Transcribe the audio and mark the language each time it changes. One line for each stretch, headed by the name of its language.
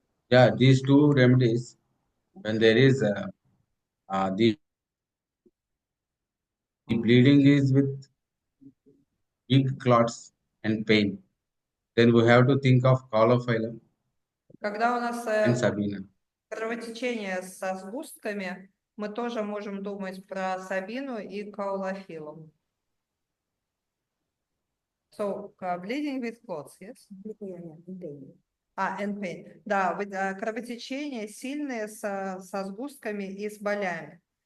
English: Yeah, these two remedies, when there is the bleeding is with big clots and pain, then we have to think of Colophilum
Russian: Когда у нас
English: and sabina.
Russian: кровотечение со сгустками, мы тоже можем думать про сабину и каулофилум.
English: So, bleeding with clots, yes? Yeah, in pain. And pain.
Russian: Да, кровотечение сильные со сгустками и с болями.